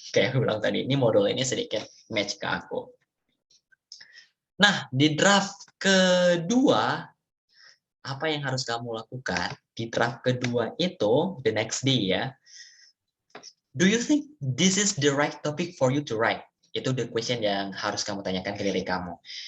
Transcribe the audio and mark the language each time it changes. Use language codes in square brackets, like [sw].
[id] Kayak aku bilang tadi, ini modul ini sedikit match ke aku. Nah, di draft kedua, apa yang harus kamu lakukan? Di draft kedua itu, [en] the next day ya, do you think this is the right topic for you to write? [id] Itu [en] the question [id] yang harus kamu tanyakan ke diri kamu.